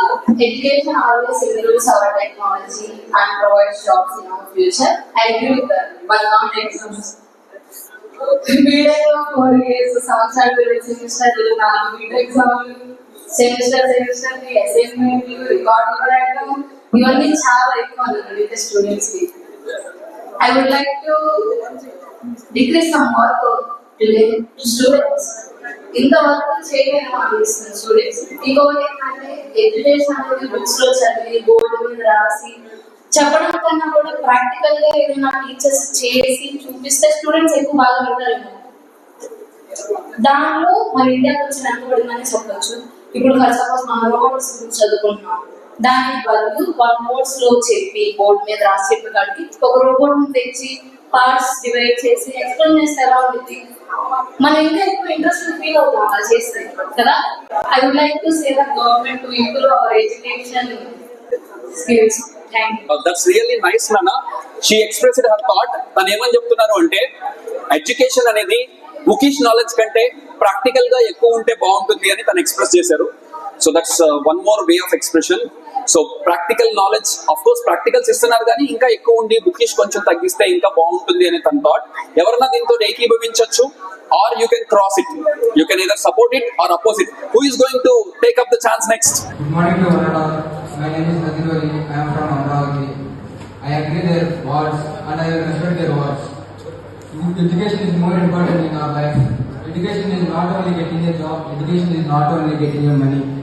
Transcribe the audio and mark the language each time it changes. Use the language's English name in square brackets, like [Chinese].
[English] Education always improves our technology and provides jobs in our future. I agree with that, but not exams. [Telugu] B.Tech 4 years, సంవత్సరాలు సెమిస్టర్లు 4 B.Tech ఎగ్జామ్లు semester assignment రికార్డులు రాయడం ఇవన్నీ చాలా ఎక్కువ అన్నమాట స్టూడెంట్స్ కి. [English] I would like to decrease some work to students. [Telugu] ఇంత వర్క్ చేయలేము అనిపిస్తుంది స్టూడెంట్స్. ఇంకొకటి ఏంటంటే ఎడ్యుకేషన్ అనేది బుక్స్ లో చదివి బోర్డు మీద రాసి చెప్పడం కన్నా కూడా ప్రాక్టికల్ గా ఏదైనా టీచర్స్ చేసి చూపిస్తే స్టూడెంట్స్ ఎక్కువ బాగా వింటారేమో. దానిలో మన ఇండియా కొంచెం వెనకబడిందని చెప్పొచ్చు. ఇప్పుడు [English] for suppose [Telugu] మనం రోబోట్స్ గురించి చదువుకుంటున్నాం, దానికి బదులు వన్ నోట్స్ లో చెప్పి బోర్డు మీద రాసి చెప్పేదానికి ఒక రోబోట్ ని తెచ్చి పార్ట్స్ డివైడ్ చేసి ఎక్స్ప్లెయిన్ చేస్తే ఎలా ఉంటుంది, మనం ఇంకా ఎక్కువ ఇంట్రెస్ట్ ఫీల్ అవుతాం అలా చేస్తే కదా. [English] I would like to say that government to improve our education skills. That's really nice, Nana. She expressed her thought. [Telugu] తను ఏమని చెప్తున్నారు అంటే ఎడ్యుకేషన్ అనేది బుకిష్ నాలెడ్జ్ కంటే ప్రాక్టికల్ గా ఎక్కువ ఉంటే బాగుంటుంది అని తను ఎక్స్ప్రెస్ చేశారు. [English] So that's one more way of expression. [Telugu] So practical knowledge, of course practicals ఇస్తున్నారు కానీ ఇంకా ఎక్కువ ఉండి బుకిష్ కొంచెం తగ్గిస్తే ఇంకా బాగుంటుంది అని తన థాట్. ఎవరన్నా దీంతో ఏకీభవించవచ్చు [English] Or you can cross it. You can either support it or oppose it. Who is going to take up the chance next? Good morning to one and all. My name is Nadiroli. I am from Amravati. I agree their words and I respect their words. Education is more important in our life. Education is not only getting a job. Education is not only getting your money.